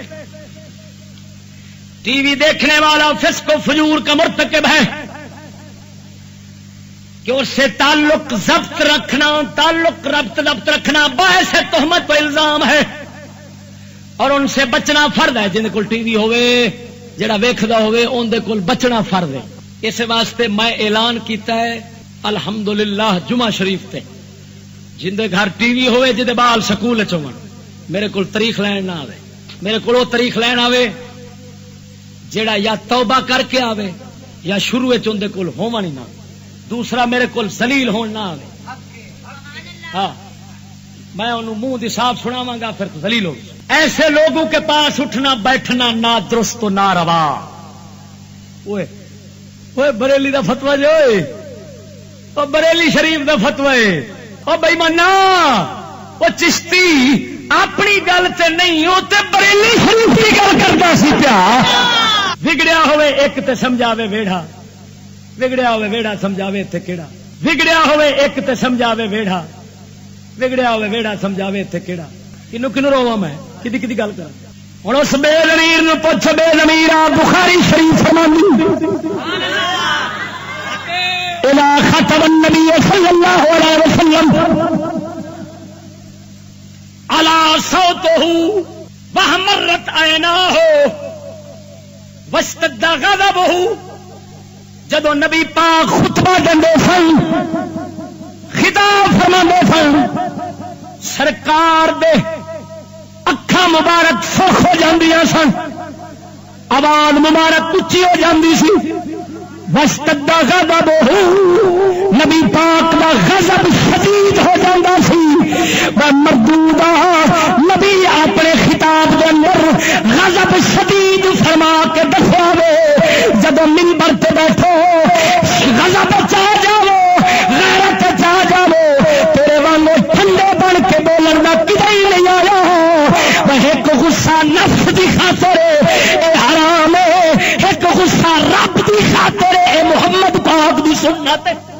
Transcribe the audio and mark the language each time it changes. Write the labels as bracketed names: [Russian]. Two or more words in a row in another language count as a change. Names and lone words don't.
[Urdu] ٹی وی دیکھنے والا فسق و فجور کا مرتکب ہے کہ اس سے تعلق ضبط رکھنا باعث تہمت و الزام ہے، اور ان سے بچنا فرض ہے. [Punjabi] جن کو ٹی وی ہوئے جڑا ویکھدا ہوئے ان دے کول بچنا فرض ہے. اس واسطے میں اعلان کیتا ہے الحمدللہ جمعہ شریف تے جن دے گھر ٹی وی ہوئے جدے بال سکول چون میرے کول تاریخ لین نہ آوے، میرے کول وہ تاریخ لین آوے جڑا یا توبہ کر کے آوے یا شروع چ اندے کول ہون ہی نہ، دوسرا میرے کول ذلیل ہون نہ آوے. ہاں میں انہوں منہ دی صاف سناواں گا پھر ذلیل ہو. [Urdu] ایسے لوگوں کے پاس اٹھنا بیٹھنا نہ درست و نہ روا. [Punjabi] اوے بریلی دا فتوا جو او بریلی شریف دا فتوا ہے. او بھائی منا او چشتی اپنی گل تے نہیں، او تے بریلی شریف کی گل کردا سی پیا. بگڑیا ہوئے ایک تے سمجھاوے ویڑھا، بگڑیا ہوئے ویڑھا سمجھاوے تے کیڑا، بگڑیا ہوئے ایک تے سمجھاوے ویڑھا، بگڑیا ہوئے ویڑھا سمجھاوے تے کیڑا. کنو کنو رواں میں کدی کدی گل کر. ہن اس بے ضمیر نو پوچھ، بے ضمیرا بخاری شریف فرماندی [Arabic] الا خطب النبی صلی اللہ علیہ وسلم علی صوته وحمرت عیناہ واشتد غضبہ. [Punjabi] جدو نبی پاک خطبہ دندے سن، خطاب فرماندے سن، سرکار دے اکھاں اکھاں مبارک سرخ ہو جاندیاں سن، آواز مبارک اچھی ہو جاندی سی. [Arabic] واشتد غضبہ، [Punjabi] نبی پاک دا غضب شدید ہو جاتا سی. مردودا نبی اپنے خطاب کے اندر غضب شدید فرما کے دسیا وے جب منبر تے بیٹھو غضب چاہ جاؤ، غیرت چاہ جاؤ، تیرے وانگو ٹھنڈے بن کے بولن دا کدے ہی نہیں آیا. وہ ایک غصہ نفس دی خاطر اے حرام ہے، ایک غصہ رب دی خاطر اے محمد پاک دی سنت.